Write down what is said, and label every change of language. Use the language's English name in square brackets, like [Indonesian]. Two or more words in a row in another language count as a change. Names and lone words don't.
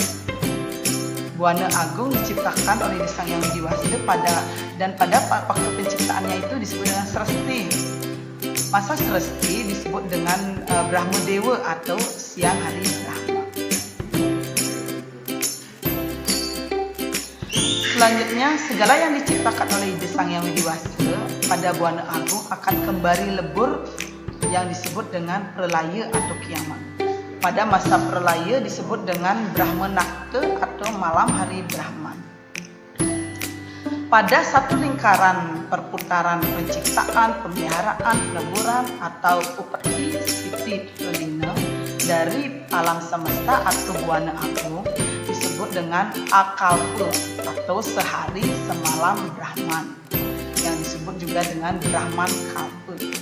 [Indonesian] Buana agung diciptakan oleh Sang Yang Widi Wasta pada waktu penciptaannya itu disebut dengan Sresti. Masa Sresti disebut dengan Brahma Dewa atau siang hari Brahma. Selanjutnya, segala yang diciptakan oleh Sang Yang Widi Wasta pada buana agung akan kembali lebur yang disebut dengan pralaya atau kiamat. Pada masa pralaya disebut dengan Brahma Nakta atau malam hari Brahman. Pada satu lingkaran perputaran penciptaan, pemeliharaan, peleburan atau [Sanskrit] upeti spiti pelina [Indonesian] dari alam semesta atau buana agung disebut dengan akalpa atau sehari semalam Brahman yang disebut juga dengan Brahman Kalpa.